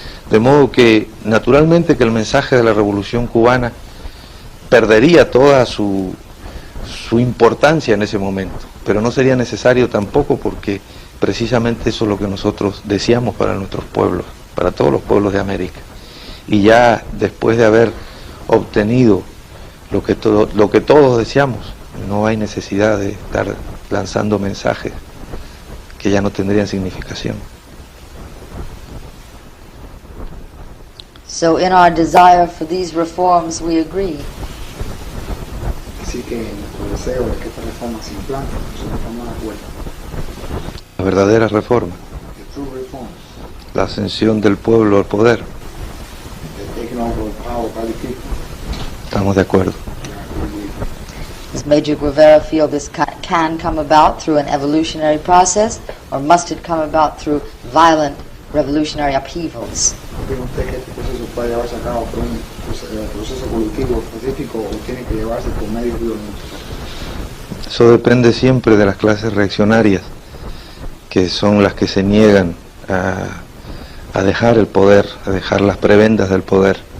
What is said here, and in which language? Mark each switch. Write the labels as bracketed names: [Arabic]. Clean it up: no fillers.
[Spanish] De modo que, naturalmente, que el mensaje de la Revolución Cubana perdería toda su importancia en ese momento, pero no sería necesario tampoco, porque precisamente eso es lo que nosotros deseamos para nuestros pueblos, para todos los pueblos de América. Y ya después de haber obtenido lo que todos deseamos, no hay necesidad de estar lanzando mensajes que ya no tendrían significación. [English] So in our desire for these reforms, we agree. [Spanish] Así que nuestro deseo es que esta reforma se implante, es una reforma de acuerdo. La verdadera reforma, [English] The true reform, [Spanish] la ascensión del pueblo al poder, [English] the taking over of power by the people. [Spanish] estamos de acuerdo. [English] Does Major Guevara feel this can come about through an evolutionary process, or must it come about through violent revolutionary upheavals? [Spanish] ¿Cree usted que este proceso puede llevarse a cabo por un proceso evolutivo específico o tiene que llevarse por medios violentos? Eso depende siempre de las clases reaccionarias, que son las que se niegan a dejar el poder, a dejar las prebendas del poder.